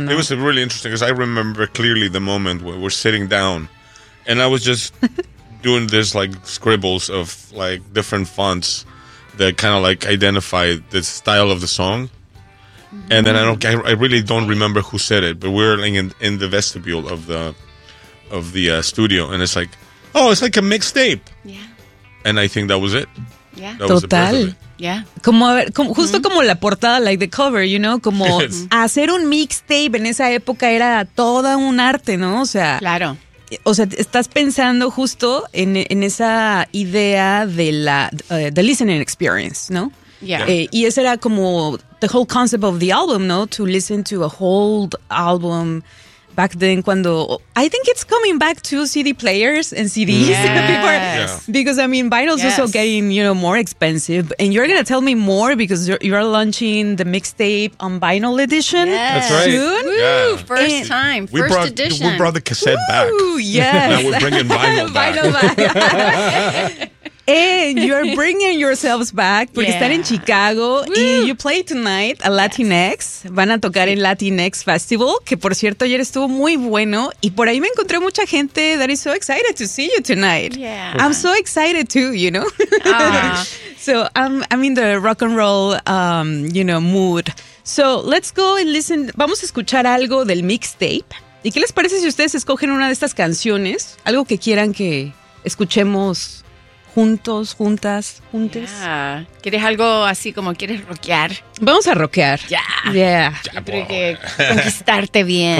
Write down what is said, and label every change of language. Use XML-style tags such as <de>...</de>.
<en>It was really interesting because I remember clearly the moment where we're sitting down and I was just doing this like scribbles of like different fonts that kind of like identify the style of the song. Mm-hmm. And then I really don't remember who said it, but we're like in the vestibule of the studio, and it's like, oh, it's like a mixtape. Yeah. And I think that was it. Yeah. That total. Yeah.</en> <es>Como a ver, justo mm-hmm, como la portada,</es> <en>like the cover, you know,</en> <es>como hacer un mixtape en esa época era toda un arte, ¿no? O sea, claro. O sea, estás pensando justo en esa idea de la</es> <en>the listening experience,</en> <es>¿no?</es> <en>Yeah.</en> <es>Y ese era como</es> <en>the whole concept of the album,</en> <es>¿no?</es> <en>To listen to a whole album back then cuando... I think it's coming back to CD players and CDs. Yes. Before, yeah. Because, I mean, vinyl's also getting, you know, more expensive. And you're going to tell me more because you're launching the mixtape on vinyl edition soon. Woo, yeah. First and time. First edition. We brought the cassette back. Ooh, yes. Now we're bringing vinyl back. And you're bringing yourselves back because están in Chicago. Woo. And you play tonight at Latinx.</en> <es>Van a tocar en Latinx Festival, que por cierto ayer estuvo muy bueno. Y por ahí me encontré mucha gente</es> <en>that is so excited to see you tonight. Yeah. I'm so excited too, you know? So I'm in the rock and roll, you know, mood. So let's go and listen.</en> <es>Vamos a escuchar algo del mixtape. ¿Y qué les parece si ustedes escogen una de estas canciones? Algo que quieran que escuchemos juntos, juntas, juntes.</es> <en>Yeah.</en> <es>¿Quieres algo así como quieres rockear? Vamos a rockear. Ya.</es> <en>Yeah.</en> <es>Ya. Creo que conquistarte bien.</es>